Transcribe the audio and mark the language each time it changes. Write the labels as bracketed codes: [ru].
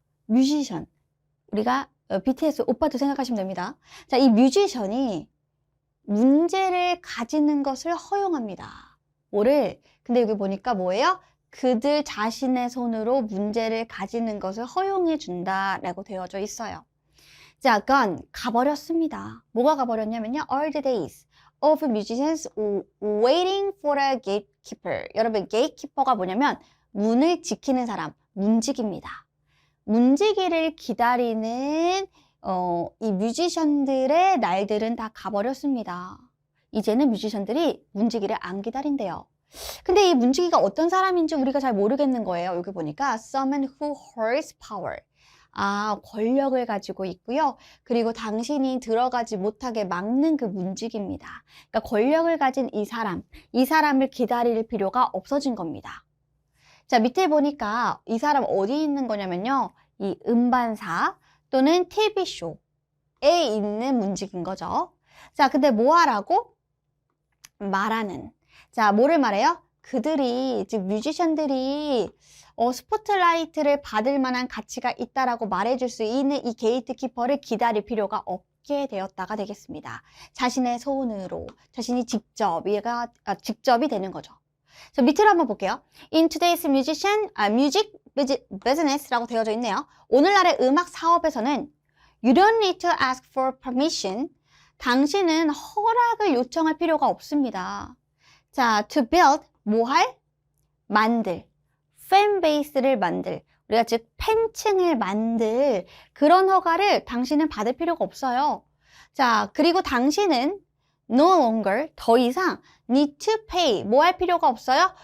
[ko] 뮤지션, 우리가 BTS 오빠도 생각하시면 됩니다. 자, 이 뮤지션이 문제를 가지는 것을 허용합니다. 근데 여기 보니까 뭐예요? 그들 자신의 손으로 문제를 가지는 것을 허용해 준다라고 되어져 있어요. 자, 약간 가버렸습니다. 뭐가 가버렸냐면요. [en] All the days of musicians waiting for a gatekeeper. [ko] 여러분, gatekeeper가 뭐냐면 문을 지키는 사람, 문지기입니다. 문지기를 기다리는 이 뮤지션들의 날들은 다 가버렸습니다. 이제는 뮤지션들이 문지기를 안 기다린대요. 근데 이 문지기가 어떤 사람인지 우리가 잘 모르겠는 거예요. 여기 보니까 [en] someone who holds power. [ko] 아, 권력을 가지고 있고요. 그리고 당신이 들어가지 못하게 막는 그 문지기입니다. 그러니까 권력을 가진 이 사람을 기다릴 필요가 없어진 겁니다. 자, 밑에 보니까 이 사람 어디 있는 거냐면요. 이 음반사 또는 TV쇼에 있는 문지기인 거죠. 자, 근데 뭐 하라고? 말하는. 자, 뭐를 말해요? 그들이, 즉 뮤지션들이 스포트라이트를 받을 만한 가치가 있다라고 말해줄 수 있는 이 게이트키퍼를 기다릴 필요가 없게 되었다가 되겠습니다. 자신의 손으로, 자신이 직접이 되는 거죠. 자, 밑으로 한번 볼게요. [en] In today's music business라고 [ko] 되어져 있네요. 오늘날의 음악 사업에서는 [en] You don't need to ask for permission. [ko] 당신은 허락을 요청할 필요가 없습니다. 자, to build, 뭐 할? 만들. 팬베이스를 만들. 우리가 즉 팬층을 만들 그런 허가를 당신은 받을 필요가 없어요. 자, 그리고 당신은 [en] no longer, [ko] 더 이상 [en] need to pay, [ko] 뭐 할 필요가 없어요?